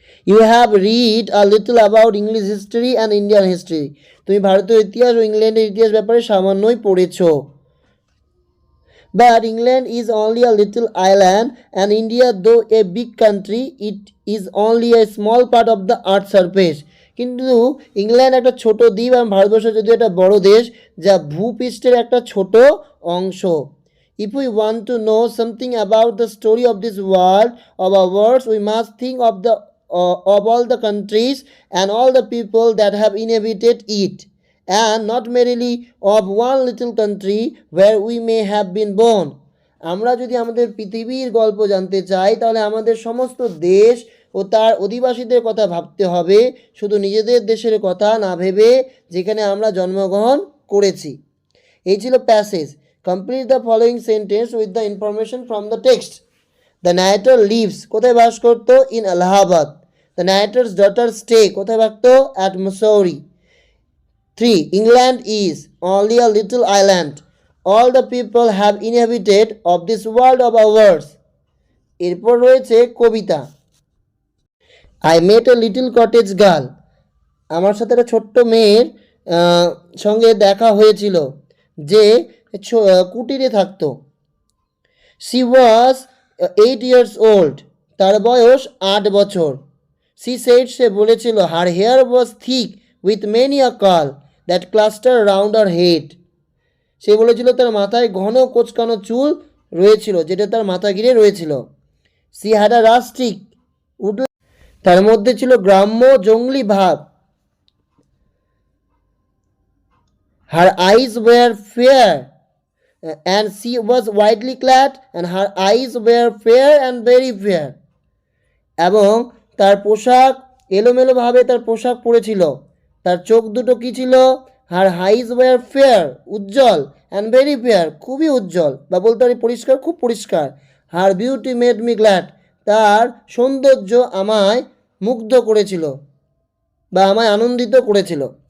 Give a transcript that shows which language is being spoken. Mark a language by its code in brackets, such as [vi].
[en] You have read a little about English history and Indian history. [bn] তুমি ভারতীয় ইতিহাস ও ইংল্যান্ডের ইতিহাস ব্যাপারে সামান্যই পড়েছো। [en] But England is only a little island and India, though a big country, it is only a small part of the earth's surface. [bn] কিন্তু England একটা ছোট দ্বীপ আর ভারতবর্ষ যদিও একটা বড় দেশ যা ভূপৃষ্ঠের একটা ছোট অংশ। [en] If we want to know something about the story of this world of ours, we must think of all the countries and all the people that have inhabited it, and not merely of one little country where we may have been born. [bn] আমরা যদি আমাদের পৃথিবীর গল্প জানতে চাই তাহলে আমাদের সমস্ত দেশ ও তার অধিবাসীদের কথা ভাবতে হবে, শুধু নিজেদের দেশের কথা না ভেবে যেখানে আমরা জন্মগ্রহণ করেছি। এই ছিল passage. [en] Complete the following sentence with the information from the text. The narrator lives, [bn] কোথায় বাস করতো? [en] In Allahabad. The narrator's daughter stay, [bn] কোথায় থাকতো? [en] At Mussoorie. 3. England is only a little island. All the people have inhabited of this world of ours. [bn] এরপর রয়েছে কবিতা। [en] I met a little cottage girl. [bn] আমার সাথে একটা ছোট্ট মেয়ের সঙ্গে দেখা হয়েছিল যে কুটিরে থাকতো। [en] She was 8 years old. [bn] তার বয়স 8 বছর। [en] She said, [bn] সে বলেছিল, [en] her hair was thick with many a curl that cluster around her head. [bn] সে বলেছিল তার মাথায় ঘন কোঁচকানো চুল রয়েছিল যেটা তার মাথা ঘিরে রয়েছিল। [en] She had a rustic woodland. [bn] তার মধ্যে ছিল গ্রাম্য জঙ্গলি ভাব। [en] Her eyes were fair and she was widely clad and her eyes were fair and very fair. [bn] এবং তার পোশাক এলোমেলোভাবে তার পোশাক পরেছিল। তার চোখ দুটো কি ছিল? [en] her eyes were fair, [bn] Ujjwal, [en] and very fair, [bn] খুবই উজ্জ্বল, বা বলতে পারি পরিষ্কার, খুব পরিষ্কার। [en] her beauty made me glad, [bn] তার সৌন্দর্য আমায় মুগ্ধ করেছিল বা আমায় আনন্দিত করেছিল।